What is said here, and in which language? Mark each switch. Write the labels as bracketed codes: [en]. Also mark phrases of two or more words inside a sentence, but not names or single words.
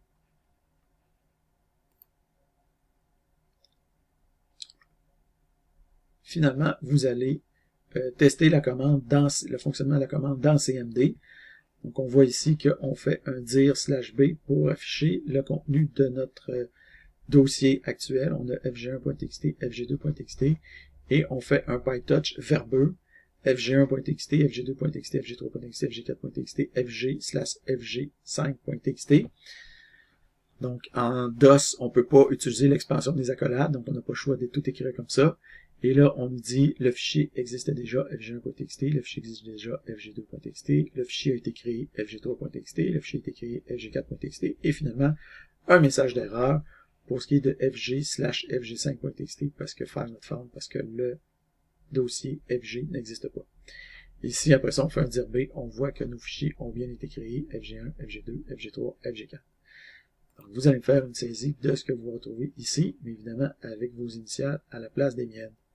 [fr] Finalement, vous allez tester la commande le fonctionnement de la commande dans CMD. Donc, on voit ici qu'on fait un dir/b pour afficher le contenu de notre dossier actuel. On a fg1.txt, fg2.txt, et on fait un pytouch verbeux fg1.txt, fg2.txt, fg3.txt, fg4.txt, fg/fg5.txt. Donc, en DOS, on ne peut pas utiliser l'expansion des accolades, donc on n'a pas le choix de tout écrire comme ça. Et là, on nous dit, le fichier existe déjà, fg1.txt, le fichier existe déjà, fg2.txt, le fichier a été créé, fg3.txt, le fichier a été créé, fg4.txt, et finalement, un message d'erreur pour ce qui est de fg/fg5.txt, parce que [en] file not found, [fr] parce que le dossier fg n'existe pas. Ici, après ça, on fait un dir B, on voit que nos fichiers ont bien été créés, fg1, fg2, fg3, fg4. Donc, vous allez me faire une saisie de ce que vous retrouvez ici, mais évidemment avec vos initiales à la place des miennes.